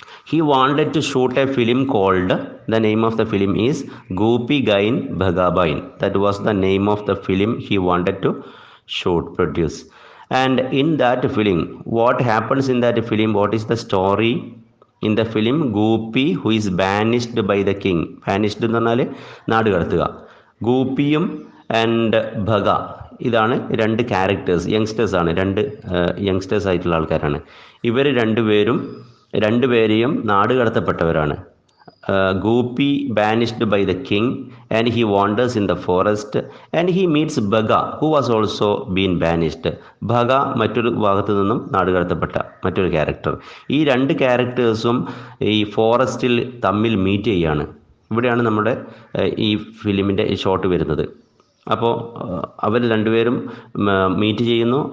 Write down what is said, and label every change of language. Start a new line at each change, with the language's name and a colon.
English: He wanted to shoot a film called, the name of the film is Goopy Gain Bhagabain. That was the name of the film he wanted to produce. And in that film, what happens in that film? What is the story? In the film, Goopy, who is banished by the king.
Malayalam: Banished എന്ന് പറഞ്ഞാൽ നാട് കടത്തുക. ഗൂപ്പിയും and ഭഗ, ഇതാണ് രണ്ട് characters, youngsters ആണ്, രണ്ട് youngsters ആയിട്ടുള്ള ആൾക്കാരാണ്. ഇവർ രണ്ടുപേരെയും നാട് കടത്തപ്പെട്ടവരാണ്.
English: Goopy banished by the king and he wanders in the forest and he meets Bhaga, who was also been banished.
Malayalam: Bhaga മറ്റൊരു ഭാഗത്തു നിന്നും നാടുകടത്തപ്പെട്ട മറ്റൊരു ക്യാരക്ടർ. ഈ രണ്ട് ക്യാരക്ടേഴ്സും ഈ ഫോറസ്റ്റിൽ തമ്മിൽ മീറ്റ് ചെയ്യാണ്. ഇവിടെയാണ് നമ്മുടെ ഈ ഫിലിമിൻ്റെ ഷോട്ട് വരുന്നത്. അപ്പോൾ അവർ രണ്ടുപേരും മീറ്റ് ചെയ്യുന്നു.